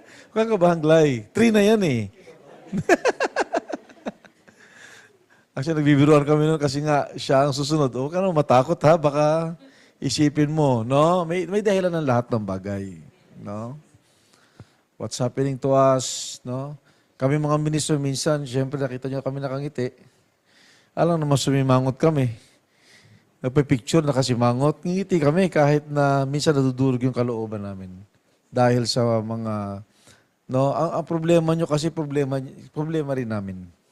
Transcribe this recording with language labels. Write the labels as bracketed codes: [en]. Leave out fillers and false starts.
[tl] Huwag kang kabahan, Glay. 3 na yan eh. Actually, nagbibiruan kami nun kasi nga siya ang susunod. Huwag ka naman matakot ha, baka isipin mo, no? May dahilan ng lahat ng bagay, no? [en] What's happening to us, no? [tl] Kami mga ministro minsan, siyempre nakita nyo kami nakangiti. Alam naman sumimangot kami. Nagpa-picture, nakasimangot. Ngiti kami kahit na minsan nadudurog yung kalooban namin. Dahil sa mga, no, ang problema nyo kasi problema rin namin.